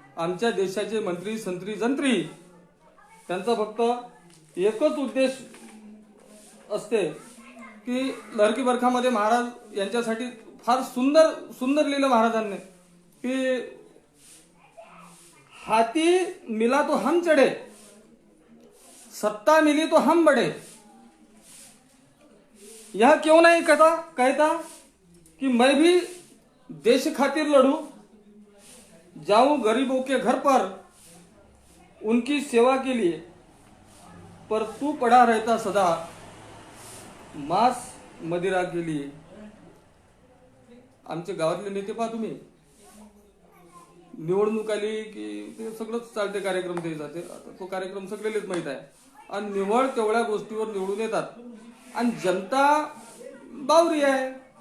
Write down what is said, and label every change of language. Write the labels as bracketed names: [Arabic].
[Marathi] आमच्या देशाचे मंत्री, संत्री, जंत्री त्यांचा फक्त एकच उद्देश असते की लहरकी बरखामध्ये महाराज यांच्यासाठी फार सुंदर सुंदर लिहिलं महाराजांनी की [Hindi] हाथी मिला तो हम चढ़े, सत्ता मिली तो हम बढ़े. यह क्यों नहीं कहता कि मैं भी देश खातिर लड़ूं, जाऊं गरीबों के घर पर उनकी सेवा के लिए, पर तू पड़ा रहता सदा मांस मदिरा के लिए. [Marathi] आमचे गावातले नेते पहा तुम्ही, निवडणूक आली की ते सगळंच चालते, कार्यक्रम ते जाते. आता तो कार्यक्रम सगळेच माहित आहे. आणि निवड तेवढ्या गोष्टीवर निवडून येतात. आणि जनता बावरी आहे.